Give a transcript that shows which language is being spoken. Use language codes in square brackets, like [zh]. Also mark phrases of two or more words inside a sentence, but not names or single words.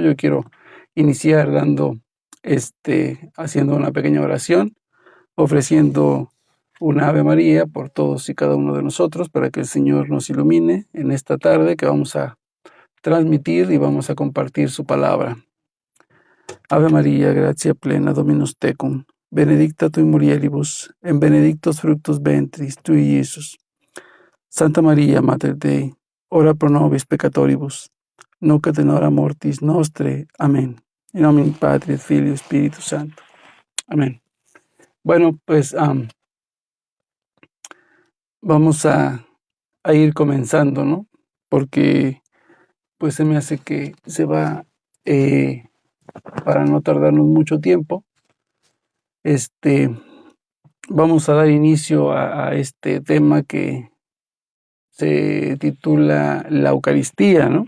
[es] Yo quiero iniciar haciendo una pequeña oración, ofreciendo una Ave María por todos y cada uno de nosotros para que el Señor nos ilumine en esta tarde que vamos a transmitir y vamos a compartir su palabra. [la] Ave María, gratia plena, Dominus tecum, benedicta tui mulieribus, en benedictus fructus ventris tui, Iesus. Santa María, Mater Dei, ora pro nobis peccatoribus, nunc et in hora mortis nostre. [es] Amén. [la] En nomine Patri et Filii et Spiritus Sancto. [es] Amén. Bueno, pues vamos a ir comenzando, ¿no? Porque pues se me hace que se va, para no tardarnos mucho tiempo, vamos a dar inicio a este tema que se titula la Eucaristía, ¿no?